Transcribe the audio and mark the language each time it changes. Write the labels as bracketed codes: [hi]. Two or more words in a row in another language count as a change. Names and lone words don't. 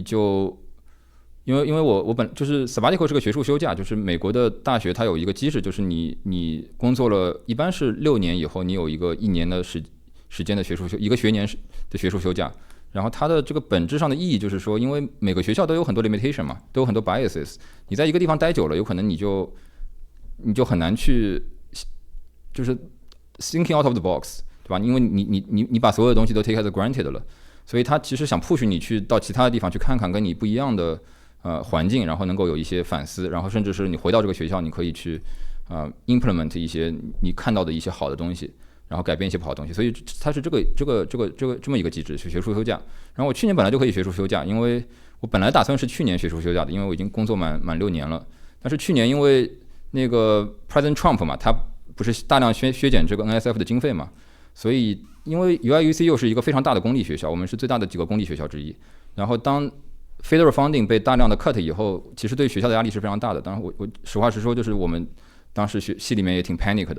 [zh] 就因為我本就是 sabbatical 是個學術休假，就是美國的大學它有一個機制，就是你工作了一般是6年以後，你有一個1年的時間的一個學年的學術休假，然後它的這個本質上的意義就是說，因為每個學校都有很多 limitation 嘛，都有很多 biases，你在一個地方待久了，有可能你就很難去就是 [en] thinking out of the box， [zh] 對吧？因為你把所有的東西都 [en] take as granted [zh] 了，所以他其實想 push 你去到其他的地方去看看跟你不一樣的環境，然後能夠有一些反思，然後甚至是你回到這個學校，你可以去implement 一些你看到的一些好的東西，然後改變一些不好的東西，所以它是這麼一個機制，是學術休假。然後我去年本來就可以學術休假，因為我本來打算是去年學術休假的，因為我已經工作滿6年了。但是去年因為那個 President Trump 嘛，他不是大量削減這個 NSF 的經費嘛，所以因為 UIUC 又是一個非常大的公立學校，我們是最大的幾個公立學校之一。然後當 [en] federal funding [zh] 被大量的 cut 以後，其實對學校的壓力是非常大的。當然我實話實說，就是我們當時系裡面也挺 panic 的。